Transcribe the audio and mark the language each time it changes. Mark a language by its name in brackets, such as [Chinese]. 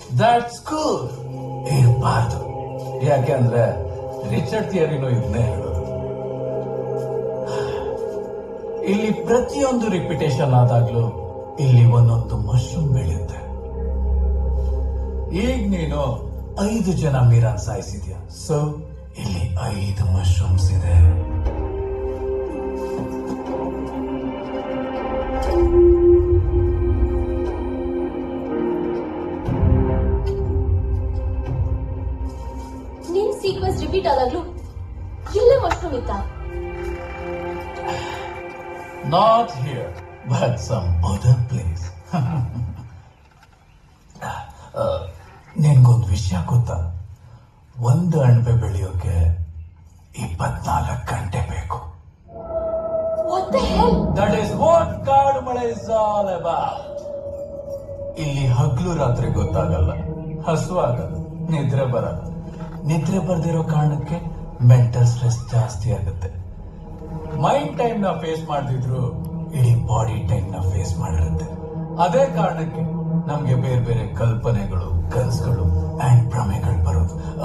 [English] That's good. [Kannada] ಇರಬಾರ್ದು. ಯಾಕೆ ಅಂದ್ರೆ ರಿಚರ್ಡ್ ಥಿಯರಿನೂ ಇದನ್ನೇ ಹೇಳೋದು. ಇಲ್ಲಿ ಪ್ರತಿಯೊಂದು ರಿಪಿಟೇಷನ್ ಆದಾಗ್ಲೂ ಇಲ್ಲಿ ಒಂದೊಂದು ಮಶ್ರೂಮ್ ಬೆಳೆಯುತ್ತೆ. ಈಗ ನೀನು 5 ಜನ ಮೀರಾನ್ ಸಾಯಿಸಿದ್ಯಾ, ಸೊ ಇಲ್ಲಿ 5 ಮಶ್ರೂಮ್ಸ್ ಇದೆ. ನಿನ್ ಸೀಕ್ವೆನ್ಸ್ ರಿಪೀಟ್ ಆದಾಗ್ಲೂ ಇಲ್ಲೇ ಮಶ್ರೂಮ್ ಇತ್ತ? [English] Not here, but some other place. [Kannada] ನಿನ್ಗೊಂದು ವಿಷಯ ಗೊತ್ತಾ? ಒಂದು ಅಣಬೆ ಬೆಳೆಯೋಕೆ 24 ಗಂಟೆ ಬೇಕು. [English] What the hell? That is what kaadu male is all about. [Kannada] ಇಲ್ಲಿ ಹಗ್ಲು ರಾತ್ರಿ ಗೊತ್ತಾಗಲ್ಲ, ಹಸುವಾಗಲ್ಲ, ನಿದ್ರೆ ಬರಲ್ಲ. ನಿದ್ರೆ ಬರ್ದಿರೋ ಕಾರಣಕ್ಕೆ ಮೆಂಟಲ್ ಸ್ಟ್ರೆಸ್ ಜಾಸ್ತಿ ಆಗುತ್ತೆ. ಮೈಂಡ್ ಟೈಮ್ ನ ಫೇಸ್ ಮಾಡ್ತಿದ್ರು ಇಡೀ ಬಾಡಿ ಟೈಮ್ ನ ಫೇಸ್ ಮಾಡಿರುತ್ತೆ. ಅದೇ ಕಾರಣಕ್ಕೆ ನಮ್ಗೆ ಬೇರೆ ಬೇರೆ ಕಲ್ಪನೆಗಳು, ಕನಸುಗಳು ಅಂಡ್ ಭ್ರಮೆಗಳು ಬರೋದು.